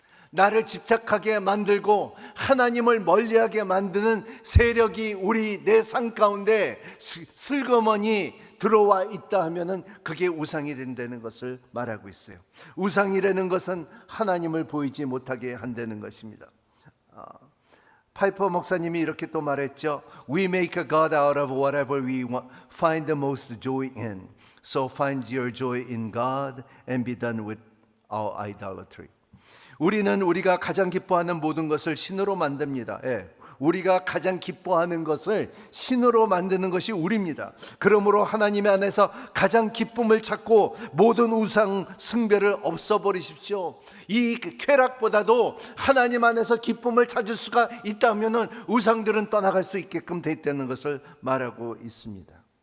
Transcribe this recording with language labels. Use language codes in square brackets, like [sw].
[ko] 나를 집착하게 만들고 하나님을 멀리하게 만드는 세력이 우리 내 삶 가운데 슬그머니 들어와 있다 하면은 그게 우상이 된다는 것을 말하고 있어요. 우상이라는 것은 하나님을 보이지 못하게 한다는 것입니다. 파이퍼 목사님이 이렇게 또 말했죠. [en] We make a God out of whatever we find the most joy in. So find your joy in God and be done with our idolatry. [ko] 우리는 우리가 가장 기뻐하는 모든 것을 신으로 만듭니다. 우리가 가장 기뻐하는 것을 신으로 만드는 것이 우리입니다. 그러므로 하나님 안에서 가장 기쁨을 찾고 모든 우상 숭배를 없애버리십시오. 이 쾌락보다도 하나님 안에서 기쁨을 찾을 수가 있다면 우상들은 떠나갈 수 있게끔 돼 있다는 것을 말하고 있습니다.